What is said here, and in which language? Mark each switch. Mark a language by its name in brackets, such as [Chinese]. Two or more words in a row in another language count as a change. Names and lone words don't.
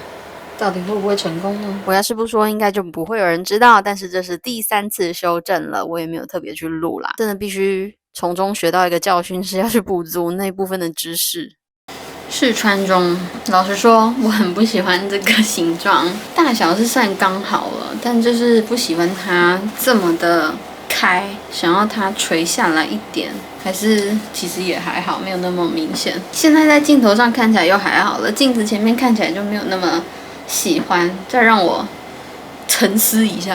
[Chinese] 到底會不會成功呢？我要是不說，應該就不會有人知道。但是這是第3次修正了，我也沒有特別去錄啦。真的必須從中學到一個教訓，是要去補足那部分的知識。試穿中，老實說，我很不喜歡這個形狀，大小是算剛好了，但就是不喜歡它這麼的開，想要它垂下來一點，還是其實也還好，沒有那麼明顯。現在在鏡頭上看起來又還好了，鏡子前面看起來就沒有那麼喜歡，再讓我沉思一下。